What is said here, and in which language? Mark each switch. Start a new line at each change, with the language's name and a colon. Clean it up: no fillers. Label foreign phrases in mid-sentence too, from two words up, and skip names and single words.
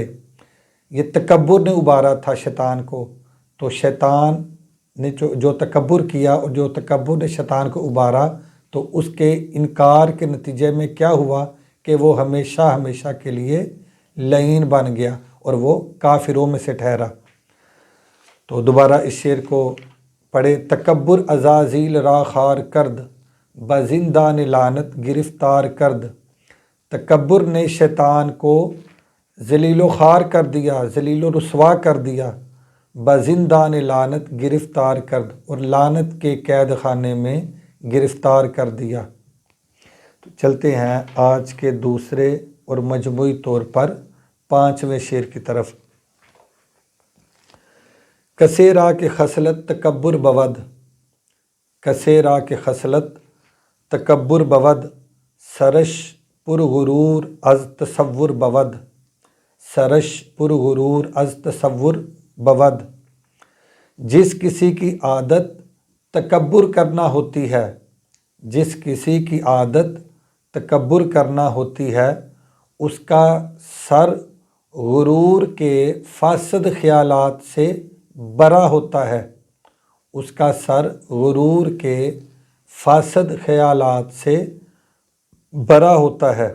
Urdu: یہ تکبر نے ابھارا تھا شیطان کو، تو شیطان نے جو تکبر کیا اور جو تکبر نے شیطان کو ابھارا، تو اس کے انکار کے نتیجے میں کیا ہوا کہ وہ ہمیشہ ہمیشہ کے لیے لعین بن گیا اور وہ کافروں میں سے ٹھہرا۔ تو دوبارہ اس شعر کو پڑھے۔
Persian: تکبر عزازیل را خار کرد، بزندان لعنت گرفتار کرد۔
Urdu: تکبر نے شیطان کو ذلیل و خوار کر دیا، ذلیل و رسوا کر دیا،
Persian: بزندان لعنت گرفتار کرد،
Urdu: اور لعنت کے قید خانے میں گرفتار کر دیا۔ تو چلتے ہیں آج کے دوسرے اور مجموعی طور پر 5ویں شعر کی طرف۔
Persian: کسے را کے خصلت تکبر بود، کسے را کے خصلت تکبر بود، سرش پر غرور از تصور بود، سرش پر غرور از تصور بود۔
Urdu: جس کسی کی عادت تکبر کرنا ہوتی ہے، جس کسی کی عادت تکبر کرنا ہوتی ہے، اس کا سر غرور کے فاسد خیالات سے برا ہوتا ہے، اس کا سر غرور کے فاسد خیالات سے برا ہوتا ہے۔